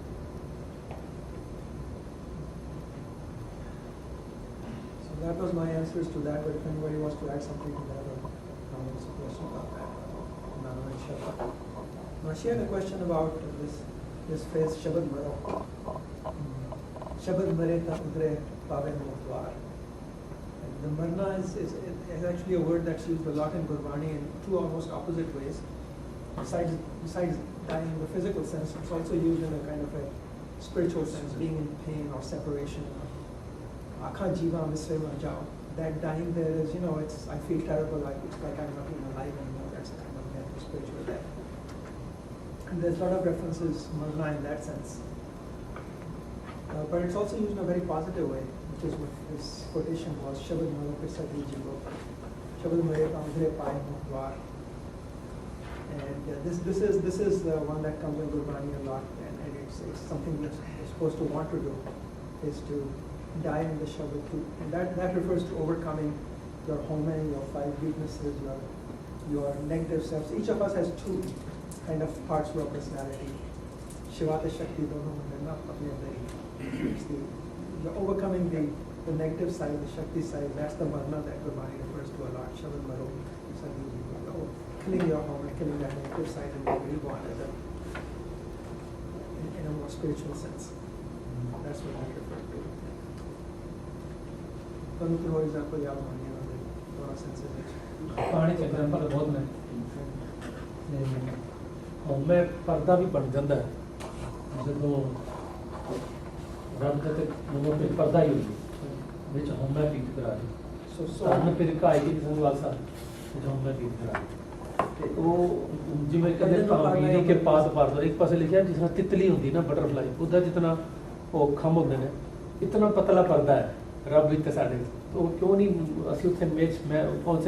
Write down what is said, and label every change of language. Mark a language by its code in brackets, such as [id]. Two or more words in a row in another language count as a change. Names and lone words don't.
[en] So that was my answers to that, but if anybody wants to add something to that, or there's a question about that, Naam and Shabad. Now she had a question about this phrase, [pa] ਸ਼ਬਦ ਮਰੋ. ਸ਼ਬਦਿ ਮਰੈ ਤਾ ਉਧਰੈ ਪਾਵੈ ਮੋਖਦੁਆਰੁ. [en] And the marna is actually a word that's used a lot in Gurbani in two almost opposite ways. Besides dying in the physical sense, it's also used in a kind of a spiritual sense, being in pain or separation. [pa] ਆਖਾ ਜੀਵਾ ਵਿਸਰੈ ਮਰਿ ਜਾਉ. [en] That dying there is, it's, I feel terrible, it's like I'm not even alive anymore. That's a kind of death, spiritual death. And there's a lot of references, marna, in that sense. But it's also used in a very positive way, which is what this quotation was, [pa] ਸ਼ਬਦ ਮਰੋ ਕੇ ਸਤਿ ਜੀਵੋ. ਸ਼ਬਦਿ ਮਰੈ ਤਾ ਉਧਰੈ ਪਾਵੈ ਮੋਖਦੁਆਰੁ. [en] And this is the one that comes in Gurbani a lot, and it's something that you're supposed to want to do, is to die in the Shabad too. And that refers to overcoming your home, your five weaknesses, your negative selves. Each of us has two kind of parts of our personality. [pa] ਸ਼ਿਵਤਾ ਸ਼ਕਤੀ ਦੋਨੋ ਮੰਨਾ ਅਪਨੇ ਅੰਦਰ. [en] You're overcoming the negative side, the Shakti side. That's the marna that Gurbani refers to a lot. [pa] ਸ਼ਬਦ ਮਰੋ, [en] killing your home and killing that negative side and being reborn in a more spiritual sense. That's what I refer to. [pa] ਤੁਹਾਨੂੰ ਕੋਈ ਹੋਰ ਐਗਜ਼ਾਮਪਲ ਯਾਦ ਹੋਣੀ ਹੈ ਉਹਦੇ ਦੋਨਾਂ ਸੈਂਸਸ ਵਿੱਚ? ਪਾਣੀ ਚ ਐਗਜ਼ਾਮਪਲ ਬਹੁਤ ਨੇ ਹਉਮੈ ਪਰਦਾ ਵੀ ਬਣ ਜਾਂਦਾ ਹੈ ਜਦੋਂ ਰੱਬ ਦੇ ਤੇ ਮੂੰਹ ਤੇ ਪਰਦਾ ਹੀ ਹੁੰਦੀ ਵਿੱਚ ਹਉਮੈ ਪੀਤ ਕਰਾ ਦੇ ਸੋ ਫਿਰ ਕਾਈ ਦੀ ਸੰਗਵਾਲ ਸਾਹਿਬ ਵਿੱਚ ਹਉਮੈ ਪੀਤ ਕਰਾ ਤੇ ਉਹ ਜਿਵੇਂ ਕਹਿੰਦੇ ਪਾਣੀ ਕੇ ਪਾਸ ਪਰ ਦੋ ਇੱਕ ਪਾਸੇ ਲਿਖਿਆ ਜਿਸ ਤਰ੍ਹਾਂ ਤਿਤਲੀ ਹੁੰਦੀ ਨਾ ਬਟਰਫਲਾਈ ਉਹਦਾ ਜਿਤਨਾ ਉਹ ਖੰਭ ਹੁੰਦੇ ਨੇ ਇਤਨਾ ਪਤਲਾ ਪਰਦਾ ਹੈ ਰੱਬ ਵੀ ਤੇ ਸਾਡੇ ਉਹ ਕਿਉਂ ਨਹੀਂ ਅਸੀਂ ਉੱਥੇ ਮੇਚ ਮੈਂ ਪਹੁੰਚ